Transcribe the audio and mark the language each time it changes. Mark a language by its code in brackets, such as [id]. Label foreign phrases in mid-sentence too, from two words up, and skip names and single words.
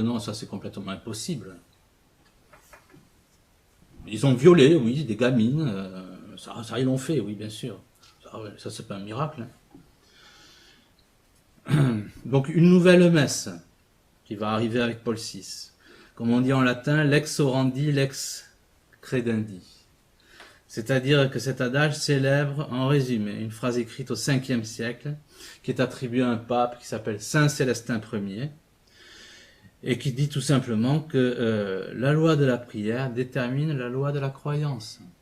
[fr] Non, ça c'est complètement impossible. Ils ont violé, oui, des gamines. Ça ils l'ont fait, oui, bien sûr. Ça c'est pas un miracle. Donc une nouvelle messe qui va arriver avec Paul VI. Comme on dit en latin, [la] lex orandi, lex credendi. [fr] C'est-à-dire que cet adage célèbre, en résumé, une phrase écrite au 5e siècle, qui est attribuée à un pape qui s'appelle Saint Célestin Ier, et qui dit tout simplement que la loi de la prière détermine la loi de la croyance.